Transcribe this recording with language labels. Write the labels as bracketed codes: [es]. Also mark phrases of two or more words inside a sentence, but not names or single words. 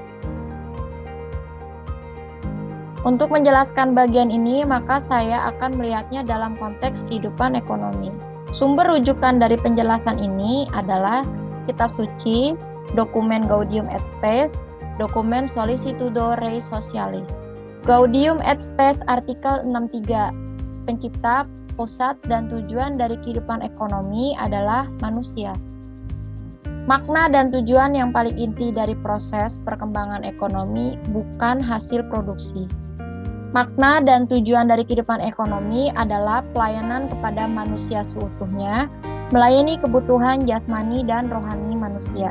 [id] Untuk menjelaskan bagian ini, maka saya akan melihatnya dalam konteks kehidupan ekonomi. Sumber rujukan dari penjelasan ini adalah Kitab Suci, dokumen Gaudium et Spes, dokumen Solicitudo Rei Socialis. Gaudium et Spes artikel 63, pencipta, pusat, dan tujuan dari kehidupan ekonomi adalah manusia. Makna dan tujuan yang paling inti dari proses perkembangan ekonomi bukan hasil produksi. Makna dan tujuan dari kehidupan ekonomi adalah pelayanan kepada manusia seutuhnya, melayani kebutuhan jasmani dan rohani manusia.